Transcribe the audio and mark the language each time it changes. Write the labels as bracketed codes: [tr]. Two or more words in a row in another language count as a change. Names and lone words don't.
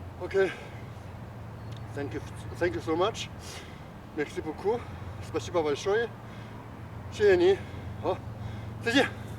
[en] Okay. Thank you so much. [fr] Merci beaucoup. [ru] Спасибо большое. [zh] 谢谢你。好，再见。